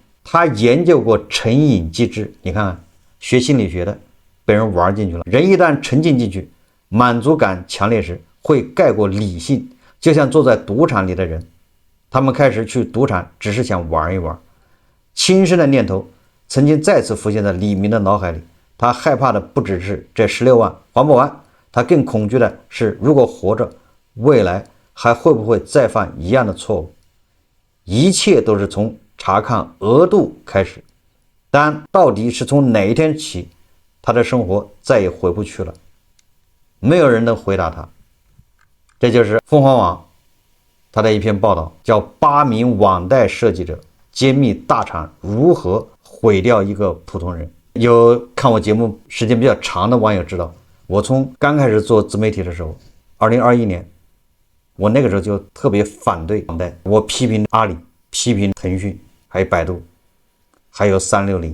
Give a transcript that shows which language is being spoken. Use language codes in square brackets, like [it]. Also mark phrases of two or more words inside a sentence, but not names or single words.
[zh] 他研究過成癮機制，你看看，學心理學的被人玩進去了。人一旦沉浸進去，滿足感強烈時會蓋過理性，就像坐在賭場裡的人，他們開始去賭場只是想玩一玩。輕生的念頭曾經再次浮現在李明的腦海裡，他害怕的不只是這16萬還不完，他更恐懼的是如果活着，未來還會不會再犯一樣的錯誤。一切都是從查看額度開始，但到底是從哪一天起，他的生活再也回不去了？沒有人能回答他。這就是鳳凰網他的一篇報道，叫8名網貸設計者揭秘大廠如何毀掉一個普通人。有看我節目時間比較長的網友知道，我從剛開始做自媒體的時候，2021年，我那個時候就特別反對網貸，我批評阿里，批評騰訊，還有百度，還有360。